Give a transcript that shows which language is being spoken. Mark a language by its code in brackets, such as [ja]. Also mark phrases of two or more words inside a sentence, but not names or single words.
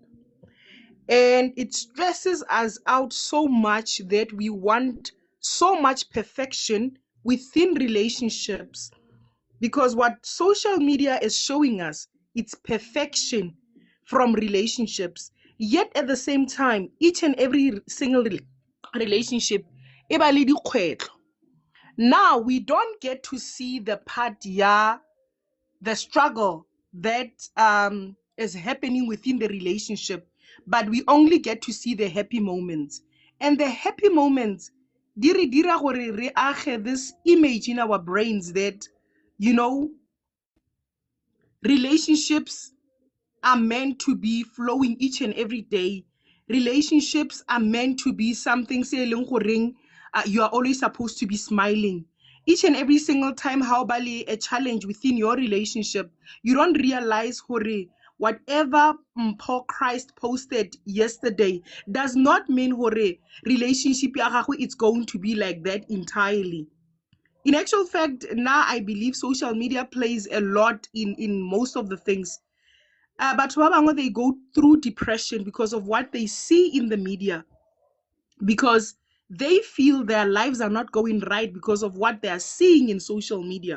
[en] And it stresses us out so much that we want so much perfection within relationships. Because what social media is showing us, it's perfection from relationships. Yet at the same time, each and every single relationship, [tn] e ba le dikgwetlho. [en] Now we don't get to see the part, the struggle that is happening within the relationship, but we only get to see the happy moments. And the happy moments, [tn] di re dira gore re age [en] this image in our brains that, relationships are meant to be flowing each and every day. Relationships are meant to be something, say, you are always supposed to be smiling. Each and every single time, how bali a challenge within your relationship, you don't realize, hore, whatever Paul Christ posted yesterday does not mean, hore, relationship [tn] ya gago [en] it's going to be like that entirely. In actual fact, now I believe social media plays a lot in most of the things. But they go through depression because of what they see in the media, because they feel their lives are not going right because of what they are seeing in social media.